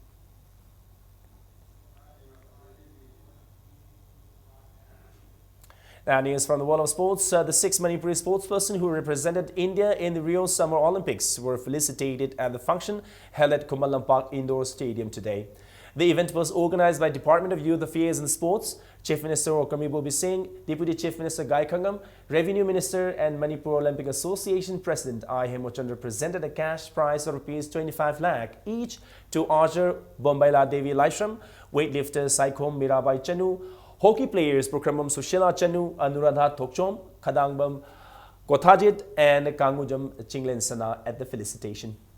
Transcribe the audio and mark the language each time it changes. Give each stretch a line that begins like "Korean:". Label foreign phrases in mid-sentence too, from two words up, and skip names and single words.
English: Now, news from the world of sports. The 6 Manipuri sportspersons who represented India in the Rio Summer Olympics were felicitated at the function held at Kumalampak Indoor Stadium today. The event was organized by Department of Youth Affairs and Sports, Chief Minister Okami Bobi Singh, Deputy Chief Minister Gai Khangam, Revenue Minister and Manipur Olympic Association President I. Hemochandra presented a cash prize of Rs 25 lakh each to archer Bombaila Devi Laishram, weightlifter Saikom Mirabai Chanu, hockey players Prokramam Sushila Chanu, Anuradha Tokchom, Kadangbam Kothajit and Kangujam Chinglen Sana at the felicitation.